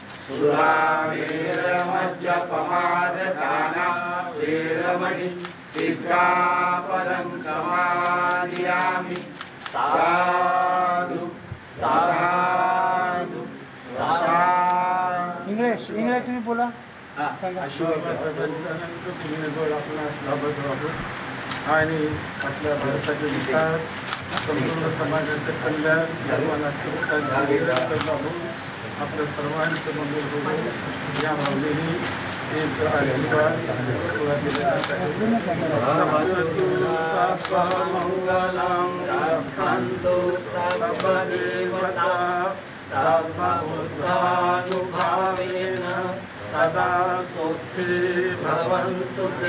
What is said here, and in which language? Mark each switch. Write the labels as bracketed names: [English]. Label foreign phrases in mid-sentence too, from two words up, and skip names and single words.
[Pali] सुरामेरमज्जपमाददाना वेरमणि सिक्खापदं समादियामि. साधु साधु साधु. [Marathi] इंग्लिश तुम्ही बोला. आणि आपल्या भारताचे विकास, संपूर्ण समाजाचे कल्याण, सर्वांना आपल्या सर्वांचं मंगल होईल या भावनेने एक आशीर्वाद [Sanskrit] मंगलम रक्षन्तु सर्वदेवता सर्वभूतानुभावेन सदा सुखी भवन्तु ते.